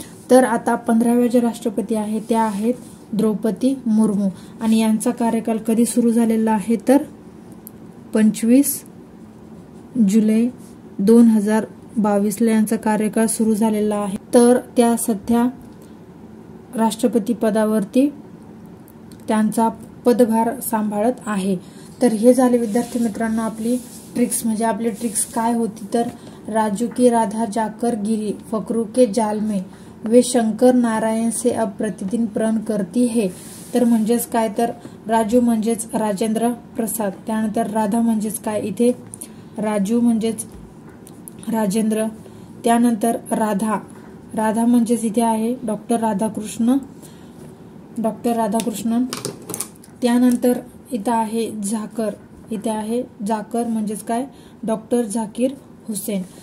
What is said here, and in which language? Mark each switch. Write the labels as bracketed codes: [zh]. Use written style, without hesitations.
[mr] तर आता 15व्या जे राष्ट्रपती आहेत त्या आहेत द्रौपदी मुर्मू, आणि यांचा कार्यकाल कधी सुरू झालेला आहे तर 25 जुलै 2022 ला यांचा कार्यकाळ सुरू झालेला आहे. तर त्या सध्या राष्ट्रपती पदावरती त्यांचा पदभार सांभाळत आहे. तर हे झाले विद्यार्थी मित्रांनो आपली ट्रिक्स. म्हणजे आपली ट्रिक्स काय होती तर [hi] राजू की राधा जाकर गिरी, फकरू के जाल में, वे शंकर नारायण से अब प्रतिदिन प्रण करती है. [mr] तर म्हणजेच काय तर राजू म्हणजेच राजेंद्र प्रसाद, त्यानंतर राधा म्हणजेच काय इथे राजू म्हणजेच राजेंद्र, त्यानंतर राधा म्हणजेच इथे आहे डॉक्टर राधाकृष्णन, त्यानंतर इथं आहे जाकर म्हणजेच काय डॉक्टर झाकीर हुसेन.